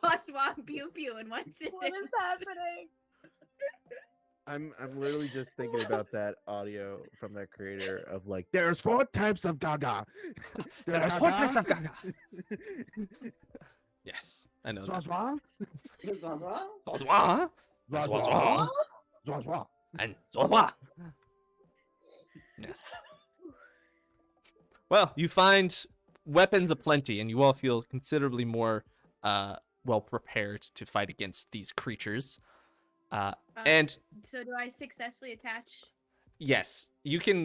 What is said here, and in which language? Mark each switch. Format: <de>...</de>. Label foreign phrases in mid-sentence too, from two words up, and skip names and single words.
<en>Zwa-Zwhas and pew-pew in one What sentence? is happening? I'm literally just thinking about that audio from that creator of like, there's 4 types of gaga. There's 4 types of gaga. Yes, I know that. Zwa-Zwhas? Zwa-Zwhas? Zwa-Zwhas. Zwa-Zwhas. Zwa-Zwhas. And Zwa-Zwhas. Yes. Well, you find weapons aplenty, and you all feel considerably more well prepared to fight against these creatures. And So do I successfully attach? yes, you can.</en>